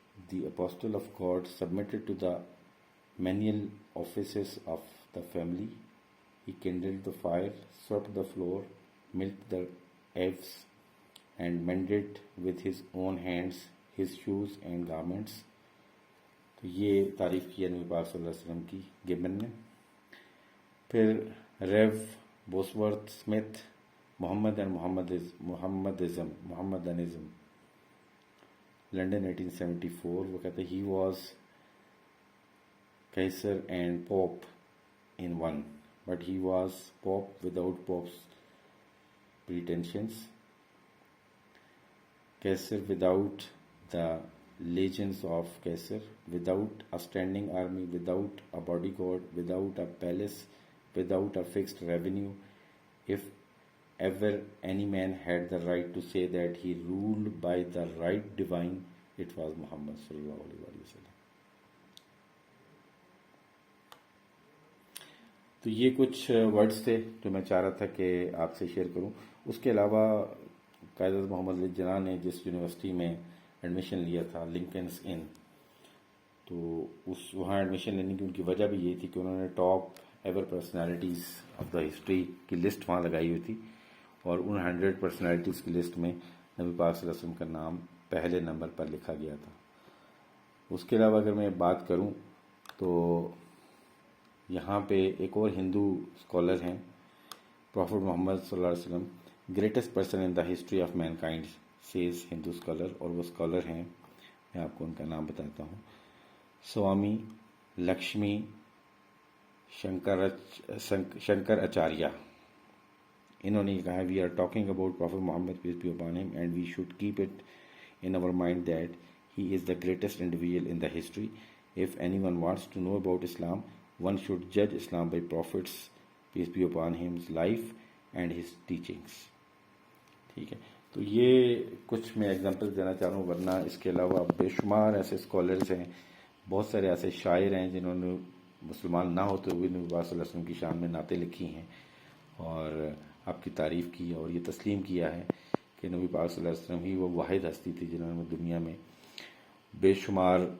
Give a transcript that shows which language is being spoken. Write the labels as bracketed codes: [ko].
[en] The apostle of God submitted to the menial offices of the family. He kindled the fire, swept the floor, milked the ewes, and mended with his own hands his shoes and garments. [ur] تو یہ تعریف کی ہے نبی پاک صلی اللہ علیہ وسلم کی گبن نے. پھر Rio بوسورتھ Smith, Muhammad and محمدنزم، London 1874. وہ کہتے ہیں [en] He was Caesar and pope in one, but he was pope without pope's pretensions. Caesar without the legions of Caesar, without a standing army, without a bodyguard, without a palace, without a fixed revenue. If ever any man had the right to say that he ruled by the right divine, it was Muhammad sallallahu alaihi wasallam. [ur] تو یہ کچھ words تھے جو میں چاہ رہا تھا کہ آپ سے شیئر کروں. اس کے علاوہ قائد اعظم محمد علی جناح نے جس یونیورسٹی میں ایڈمیشن لیا تھا، لنکنز ان، تو وہاں ایڈمیشن لینے کی ان کی وجہ بھی یہ تھی کہ انہوں نے top ever personalities of the history کی لسٹ وہاں لگائی ہوئی تھی، اور ان 100 پرسنالٹیز کی لسٹ میں نبی پاک صلی اللہ علیہ وسلم کا نام پہلے نمبر پر لکھا گیا تھا. اس کے علاوہ اگر میں بات کروں تو یہاں پہ ایک اور ہندو اسکالر ہیں، پروفٹ محمد صلی اللہ علیہ وسلم، [en] greatest person in the history of mankind says Hindu scholar, [ur] اور وہ اسکالر ہیں، میں آپ کو ان کا نام بتاتا ہوں، سوامی لکشمی شنکر اچاریہ. انہوں نے کہا [en] We are talking about prophet Muhammad peace be upon him and we should keep it in our mind that he is the greatest individual in the history. If anyone wants to know about Islam, one should judge Islam by Prophet's peace be upon him's life and his teachings. [ur] ٹھیک ہے، تو یہ کچھ میں example دینا چاہ رہا ہوں، ورنہ اس کے علاوہ بے شمار ایسے اسکالرز ہیں، بہت سارے ایسے شاعر ہیں جنہوں نے مسلمان نہ ہوتے ہوئے نبی پاک صلی اللہ علیہ وسلم کی شان میں نعتیں لکھی ہیں اور آپ کی تعریف کی اور یہ تسلیم کیا ہے کہ نبی پاک صلی اللہ علیہ وسلم ہی وہ واحد ہستی تھی جنہوں نے دنیا میں بے شمار